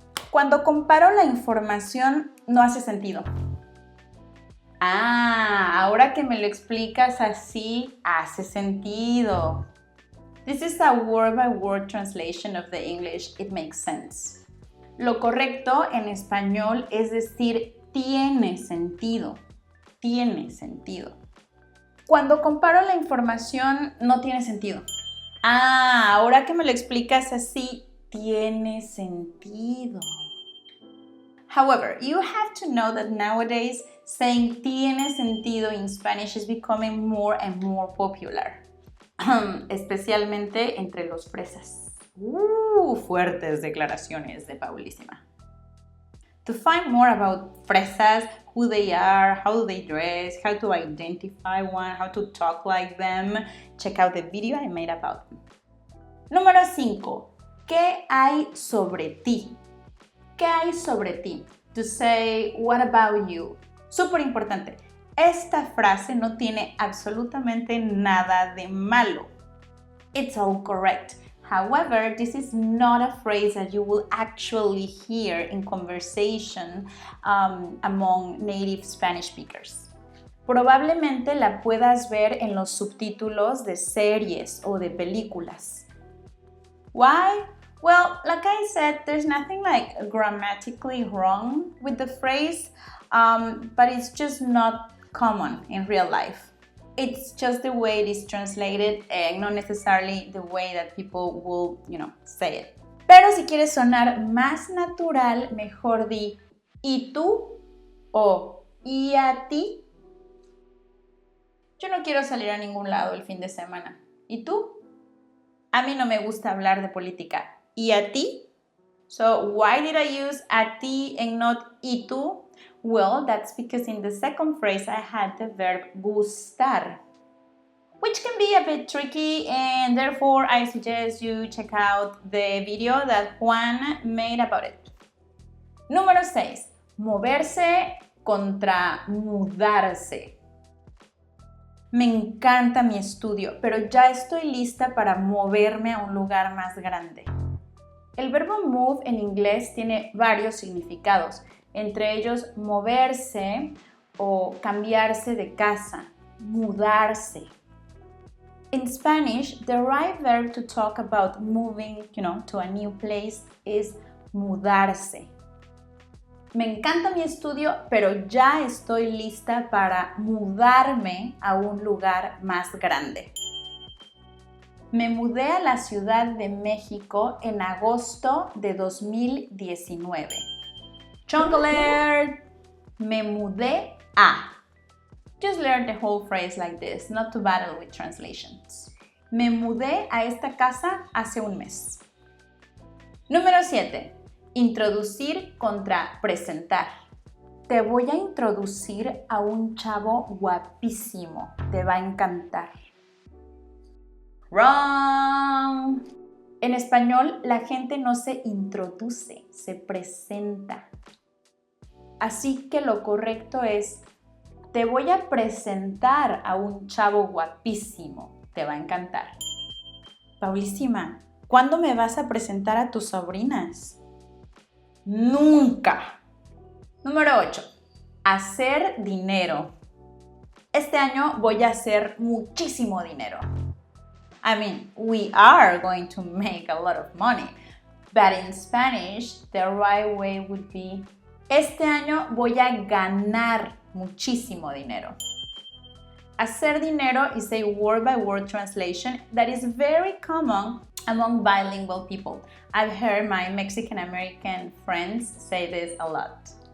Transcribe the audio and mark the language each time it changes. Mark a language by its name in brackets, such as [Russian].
[Spanish] Cuando comparo la información, no hace sentido. Ah, ahora que me lo explicas así, hace sentido. [English] This is a word-by-word translation of the English. It makes sense. [Spanish] Lo correcto en español es decir tiene sentido. Tiene sentido. Cuando comparo la información, no tiene sentido. Ah, ahora que me lo explicas así, tiene sentido. [English] However, you have to know that nowadays saying tiene sentido in Spanish is becoming more and more popular, [Spanish] especialmente entre los fresas. Fuertes declaraciones de Paulísima. [English] To find more about fresas, who they are, how do they dress, how to identify one, how to talk like them, check out the video I made about them. [Spanish] Número 5. ¿Qué hay sobre ti? ¿Qué hay sobre ti? [English] To say, what about you? [Spanish] Súper importante. Esta frase no tiene absolutamente nada de malo. [English] It's all correct. However, this is not a phrase that you will actually hear in conversation among native Spanish speakers. [Spanish] Probablemente la puedas ver en los subtítulos de series o de películas. [English] Why? Well, like I said, there's nothing like grammatically wrong with the phrase, but it's just not common in real life. It's just the way it is translated and not necessarily the way that people will, say it. [Spanish] Pero si quieres sonar más natural, mejor di ¿y tú? O ¿y a ti? Yo no quiero salir a ningún lado el fin de semana. ¿Y tú? A mí no me gusta hablar de política. ¿Y a ti? [English] So why did I use a ti and not ¿y tú? Well, that's because in the second phrase I had the verb gustar, which can be a bit tricky, and therefore I suggest you check out the video that Juan made about it. [Spanish] Número 6. Moverse contra mudarse. Me encanta mi estudio, pero ya estoy lista para moverme a un lugar más grande. El verbo move en inglés tiene varios significados, entre ellos moverse o cambiarse de casa, mudarse. [English] In Spanish, the right verb to talk about moving, to a new place is mudarse. [Spanish] Me encanta mi estudio, pero ya estoy lista para mudarme a un lugar más grande. Me mudé a la Ciudad de México en agosto de 2019. [English] Chunk alert! [Spanish] Me mudé a. [English] Just learn the whole phrase like this, not to battle with translations. [Spanish] Me mudé a esta casa hace un mes. Número 7. Introducir contra presentar. Te voy a introducir a un chavo guapísimo. Te va a encantar. [English] Wrong. [Spanish] En español, la gente no se introduce, se presenta. Así que lo correcto es, te voy a presentar a un chavo guapísimo. Te va a encantar. Paulísima, ¿cuándo me vas a presentar a tus sobrinas? Nunca. Número 8. Hacer dinero. Este año voy a hacer muchísimo dinero. [English] I mean, we are going to make a lot of money. But in Spanish, the right way would be, [Spanish] este año voy a ganar muchísimo dinero. [English] Hacer dinero is a word-by-word translation that is very common among bilingual people. I've heard my Mexican-American friends say this a lot.